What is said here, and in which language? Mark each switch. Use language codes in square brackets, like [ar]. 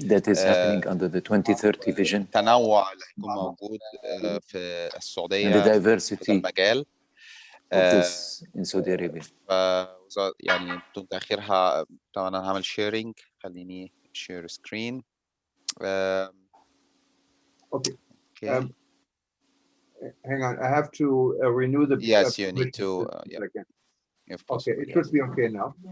[en] that is happening under the 2030 vision. [ar] التنوع اللي هيكون موجود في السعودية [en] and the diversity [ar] في المجال [en] of this in Saudi Arabia. [ar] يعني بدون تأخيرها طبعا أنا هعمل شيرنج. خليني [en] share screen. Okay. Hang on, I have to renew the. Yes, you need to. Again. If possible, okay, it should be okay now.